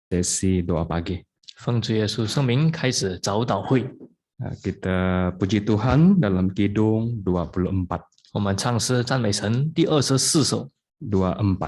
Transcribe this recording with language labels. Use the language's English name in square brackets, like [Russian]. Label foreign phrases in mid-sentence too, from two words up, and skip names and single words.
[Malay] sesi doa pagi. [Chinese] 奉主耶稣圣名开始早祷会。 [Malay] Kita puji Tuhan dalam Kidung 24. [Chinese] 我们唱诗赞美神第24首。 24.